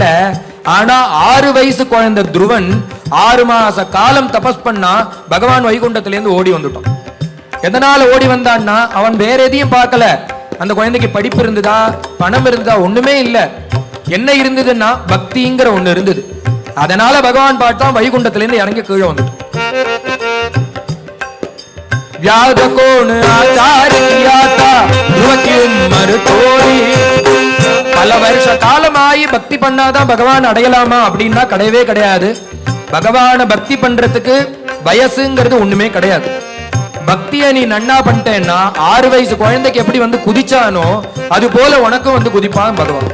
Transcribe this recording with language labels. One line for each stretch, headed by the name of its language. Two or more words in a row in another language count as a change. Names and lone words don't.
Tamil: ஆனா 6 வயசு குழந்தை துருவன் 6 மாச காலம் தபஸ் பண்ணா பகவான் வைகுண்டத்திலிருந்து ஓடி வந்துட்டான். எதனால ஓடி வந்தான்னா அவன் வேற எதையும் பார்க்கல. அந்த குழந்தைக்கு படிப்பு இருந்ததா பணம் இருந்ததா ஒண்ணுமே இல்ல. என்ன இருந்ததுன்னா பக்திங்கிற ஒண்ணு இருந்தது. அதனால பகவான் பார்த்தான் வைகுண்டத்திலிருந்து இறங்கி கீழே வந்துட்டான்.
Hindi: व्याध कोण आचार किया था ध्रुव की उम्र थोड़ी.
Tamil: பல வருஷ காலமாயி பக்தி பண்ணாதான் பகவான் அடையலாமா அப்படின்னா கிடையவே கிடையாது. பகவான பக்தி பண்றதுக்கு வயசுங்கிறது ஒண்ணுமே கிடையாது. பக்திய நீ நன்னா பண்ணிட்டேன்னா 6 வயசு குழந்தைக்கு எப்படி குதிச்சானோ அது போல உனக்கும் குதிப்பான் பகவான்.